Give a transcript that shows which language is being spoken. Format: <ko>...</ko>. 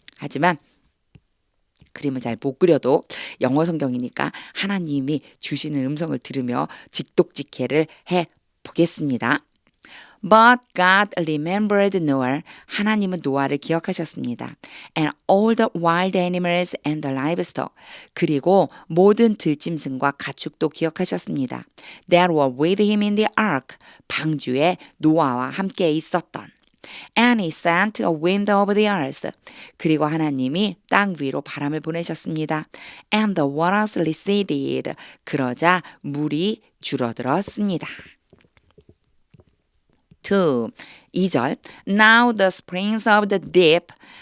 <ko>하지만 그림을 잘 못 그려도 영어 성경이니까 하나님이 주시는 음성을 들으며 직독직해를 해 보겠습니다.</ko> <en>But God remembered Noah.</en> <ko>하나님은 노아를 기억하셨습니다.</ko> <en>And all the wild animals and the livestock.</en> <ko>그리고 모든 들짐승과 가축도 기억하셨습니다.</ko> <en>That were with him in the ark.</en> <ko>방주에 노아와 함께 있었던.</ko> <en>And he sent a wind over the earth.</en> <ko>그리고 하나님이 땅 위로 바람을 보내셨습니다.</ko> <en>And the waters receded.</en> <ko>그러자 물이 줄어들었습니다. 2. 2절.</ko> <en>Now the springs of the deep.</en>